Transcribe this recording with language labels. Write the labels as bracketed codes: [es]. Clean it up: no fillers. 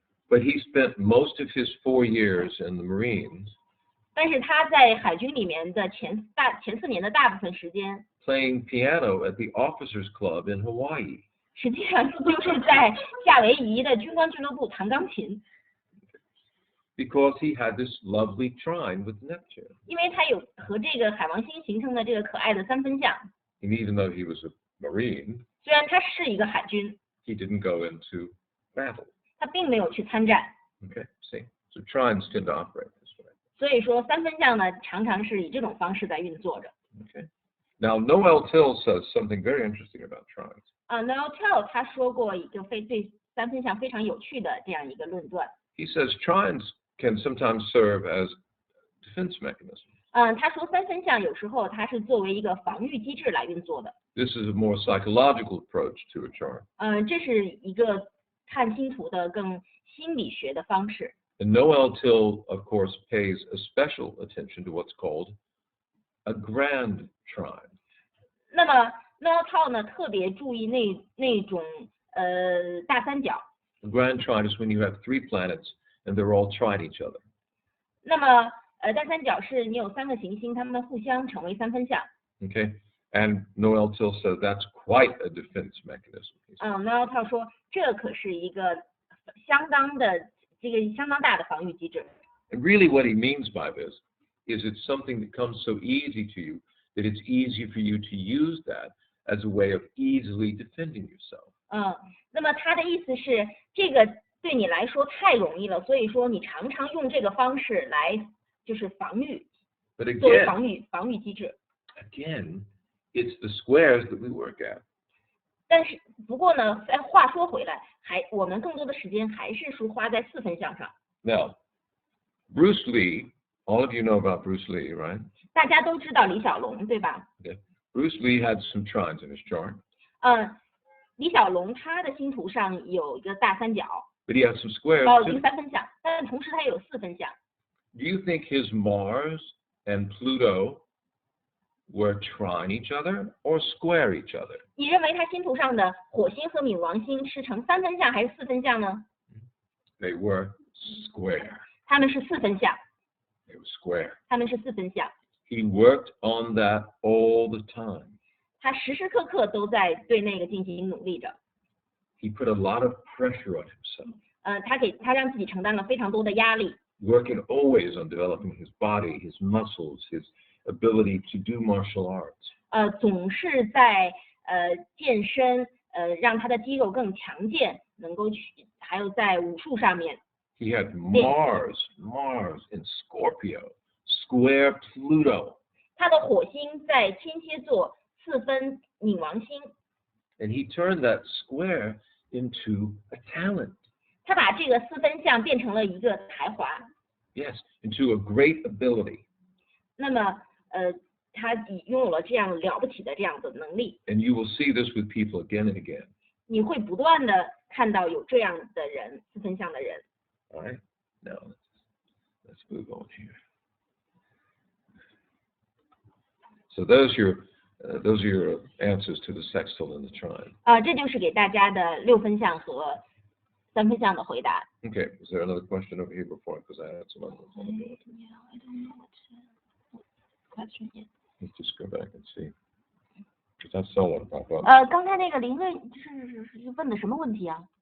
[en] But he spent most of his 4 years in the Marines. [zh] 但是他在海军里面的前4年的大部分时间 [en] playing piano at the Officers Club in Hawaii. [zh] 实际上就是在夏威夷的军官俱乐部弹钢琴。 [en] Because he had this lovely trine with Neptune. [zh] 因为他有和这个海王星形成的这个可爱的三分相。 [en] And even though he was a Marine, [zh] 虽然他是一个海军 [en] he didn't go into battle. [zh] 他并没有去参战。 [en] Okay, see, so trines tend to operate this way. [zh] 所以说三分相呢，常常是以这种方式在运作着。 [en] Okay. Now Noel Till says something very interesting about trines. [zh] Noel Till 他说过一个对三分相非常有趣的这样一个论断。 [en] He says trines can sometimes serve as defense mechanism. [zh] 他说三分相有时候它是作为一个防御机制来运作的。 [en] This is a more psychological approach to a chart. [zh] 这是一个看星图的更心理学的方式。 [en] And Noel Till, of course, pays a special attention to what's called a grand trine. [zh] 那么 Noel Till 呢，特别注意那种大三角。 [en] A grand trine is when you have 3 planets and they're all trine each other. [zh] 那么大三角是你有3个行星，它们互相成为三分相。 [en] Okay, and Noel Till says that's quite a defense mechanism. [zh] Noel Till 说这可是一个相当大的防御机制。 [en] And really, what he means by this is it's something that comes so easy to you that it's easy for you to use that as a way of easily defending yourself. [zh] 那么他的意思是，这个对你来说太容易了，所以说你常常用这个方式来就是防御， [en] But [zh] 作为 [en] again, [zh] 防御机制。 [en] again, it's the squares that we work at. [zh] 但是不过呢，话说回来，我们更多的时间还是花在四分相上。 [en] Now, Bruce Lee, all of you know about Bruce Lee, right? [zh] 大家都知道李小龙，对吧？ [en] Okay. Bruce Lee had some trines in his chart. [zh] 李小龙他的星图上有一个大三角， [en] But he has some squares [zh] 一 [en] too. [zh] 个三分相，但同时他也有四分相。 [en] Do you think his Mars and Pluto were trine each other or square each other? [zh] 你认为他星图上的火星和冥王星是成三分相还是四分相呢？ [en] They were square. [zh] 他们是四分相， [en] They were square. [zh] 他们是四分相。 [en] He worked on that all the time. [zh] 他时时刻刻都在对那个进行努力着。 [en] He put a lot of pressure on himself. [zh] 他让自己承担了非常多的压力。 [en] Working always on developing his body, his muscles, his ability to do martial arts. [zh] 总是在健身，让他的肌肉更强健，能够还有在武术上面。 [en] He had Mars in Scorpio, square Pluto. [zh] 他的火星在天蝎座四分冥王星。 [en] And he turned that square into a talent. [zh] 他把这个四分相变成了一个才华。 [en] Yes, into a great ability. [zh] 那么他拥有了这样了不起的这样的能力。 [en] And you will see this with people again and again. [zh] 你会不断的看到有这样的人，四分相的人。 [en] All right, now let's move on here. So those are your answers to the sextile and the trine. [zh] 这就是给大家的6分相和3分相的回答。 [en] Okay, is there another question over here before? Because I had some other ones. Yeah, I don't know what question is. Let's just go back and see. Because I saw one pop up. [zh] 刚才那个林瑞是问的什么问题啊？